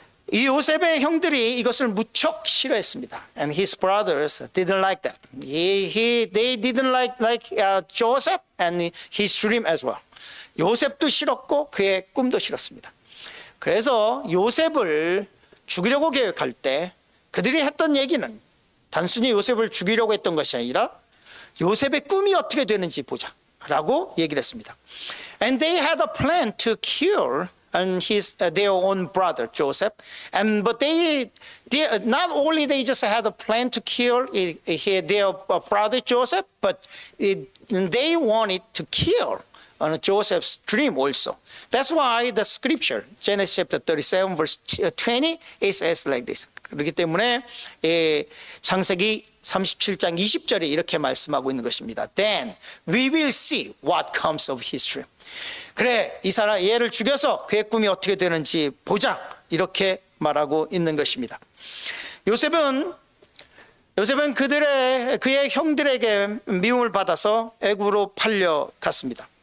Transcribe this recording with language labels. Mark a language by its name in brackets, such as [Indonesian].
[Korean] 이 요셉의 형들이 이것을 무척 싫어했습니다. [English] And his brothers didn't like that. They didn't like Joseph and his dream as well. [Korean] 요셉도 싫었고 그의 꿈도 싫었습니다. 그래서 요셉을 죽이려고 계획할 때 그들이 했던 얘기는 단순히 요셉을 죽이려고 했던 것이 아니라 요셉의 꿈이 어떻게 되는지 보자라고 얘기를 했습니다. [English] And they had a plan to kill their own brother Joseph, but they not only they just had a plan to kill their brother Joseph, but they wanted to kill Joseph's dream also. That's why the scripture Genesis chapter 37 verse 20 is like this. [Korean] 그렇기 때문에 창세기 37장 20절에 이렇게 말씀하고 있는 것입니다. [English] Then we will see what comes of his dream. [Korean] 그래, 이 사람 얘를 죽여서 그의 꿈이 어떻게 되는지 보자. 이렇게 말하고 있는 것입니다. 요셉은 그의 형들에게 미움을 받아서 애굽으로 팔려갔습니다.